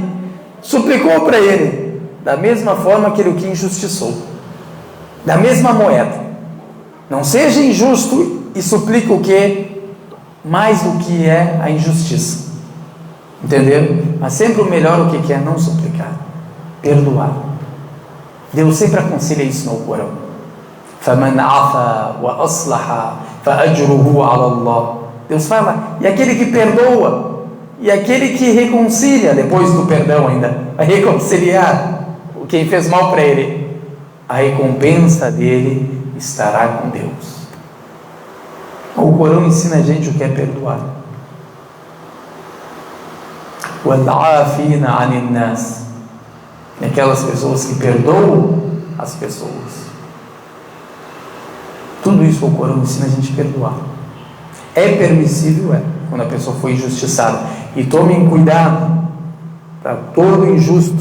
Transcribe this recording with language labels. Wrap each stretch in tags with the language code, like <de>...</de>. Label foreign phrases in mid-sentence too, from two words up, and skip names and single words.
<pt>Suplicou para ele, da mesma forma que ele o que injustiçou, da mesma moeda. Não seja injusto e suplica o que? Mais do que é a injustiça, entendeu? Mas sempre o melhor o que é? Não suplicar, perdoar. Deus sempre aconselha isso no Corão.</pt> <ar>فَمَنْ عَفَى وَأَصْلَحَ فَأَجْرُهُ عَلَى اللَّهِ.</ar> <pt>Deus fala, e aquele que perdoa, e aquele que reconcilia, depois do perdão ainda, vai reconciliar quem fez mal para ele, a recompensa dele estará com Deus. O Corão ensina a gente o que é perdoar.</pt> <ar>وَالْعَافِينَ عَنِ النَّاسِ.</ar> <pt>Aquelas pessoas que perdoam as pessoas. Tudo isso o Corão ensina a gente a perdoar. É permissível, quando a pessoa foi injustiçada. E tomem cuidado para todo injusto.</pt>